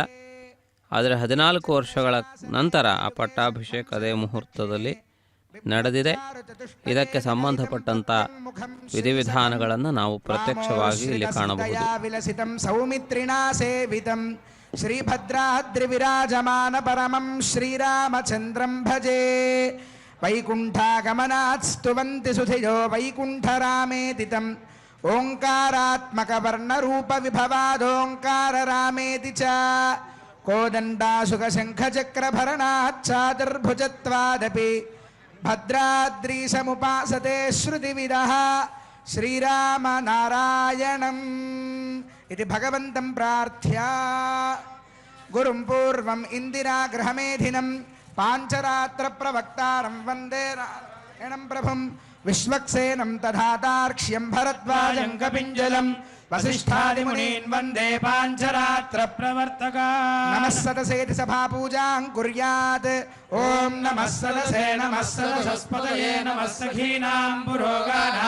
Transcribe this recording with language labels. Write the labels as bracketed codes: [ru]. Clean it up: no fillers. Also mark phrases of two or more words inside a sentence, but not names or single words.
[kn] ಆದರೆ 14 ವರ್ಷಗಳ ನಂತರ ಆ ಪಟ್ಟಾಭಿಷೇಕ ಅದೇ ಮುಹೂರ್ತದಲ್ಲಿ ನಡೆದಿದೆ. ಇದಕ್ಕೆ ಸಂಬಂಧಪಟ್ಟಂಥ ವಿಧಿವಿಧಾನಗಳನ್ನು ನಾವು ಪ್ರತ್ಯಕ್ಷವಾಗಿ ಇಲ್ಲಿ ಕಾಣಬಹುದು. [sa] ಸೌಮಿತ್ರಿಣಾ ಸೇವಿತಂ ಶ್ರೀಭದ್ರಾದ್ರಿವಿರಾಜಮಾನ ಪರಮಂ ಶ್ರೀರಾಮಚಂದ್ರಂ ಭಜೆ ವೈಕುಂಠಾಗಮನಾತ್ ಸ್ತುವಂತಿ ಸುಧಿಯೋ ವೈಕುಂಠರಾಮೇತಿತಂ ಓಂಕಾರಾತ್ಮಕ ವರ್ಣರೂಪ ವಿಭವಾದೋಂಕಾರ ರಾಮೇತಿ ಚ ಕೋದಂಡಾಶುಕ ಶಂಖಚಕ್ರಭರಣಾಚ್ಛಾದರ್ಭುಜತ್ವಾದಪಿ ಭದ್ರಾದ್ರೀಶಮುಪಾಸತೆ ಶ್ರುತಿವಿದಃ ಶ್ರೀರಾಮ ನಾರಾಯಣಂ इति भगवन्तं प्रार्थ्य गुरुं पूर्वम् इन्दिरागृहमेधिनं पाञ्चरात्रप्रवक्तारं वन्दे नारायणं प्रभुं विश्वक्सेनं तथातार्क्ष्यं भरद्वाजं कपिञ्जलं वसिष्ठादिमुनीन् वन्दे पाञ्चरात्रप्रवर्तकान् नमः सदसेति सभापूजां कुर्यात् ॐ नमः सदसे नमः सदसस्पतये नमः सखीनां पुरोगानां